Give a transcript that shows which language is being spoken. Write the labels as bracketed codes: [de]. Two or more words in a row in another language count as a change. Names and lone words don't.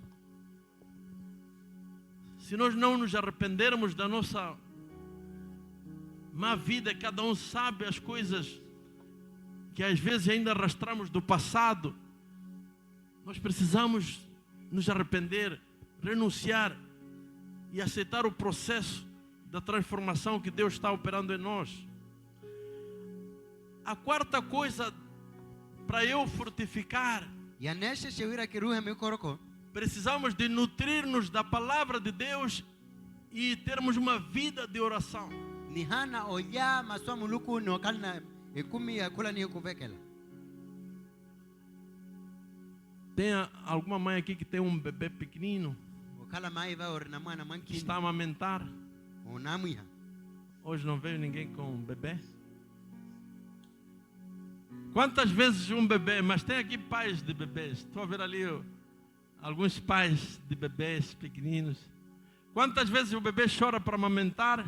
[pt] Se nós não nos arrependermos da nossa má vida, cada um sabe as coisas que às vezes ainda arrastramos do passado, nós precisamos nos arrepender, renunciar e aceitar o processo da transformação que Deus está operando em nós. A quarta coisa para eu frutificar, precisamos de nutrir-nos da palavra de Deus e termos uma vida de oração. [vmw] ni hana oya maswa muluku no kalna ekumi ya kula ni kuvekela. [pt] Tem alguma mãe aqui que tem um bebê pequenino [vmw] Okala mai va orna mwana [pt] que [vmw] manki [pt] está a amamentar? [vmw] onamwiha. [pt] Hoje não vejo ninguém com um bebê. Quantas vezes um bebê, mas tem aqui pais de bebês. Estou a ver ali alguns pais de bebês pequeninos. Quantas vezes o bebê chora para amamentar?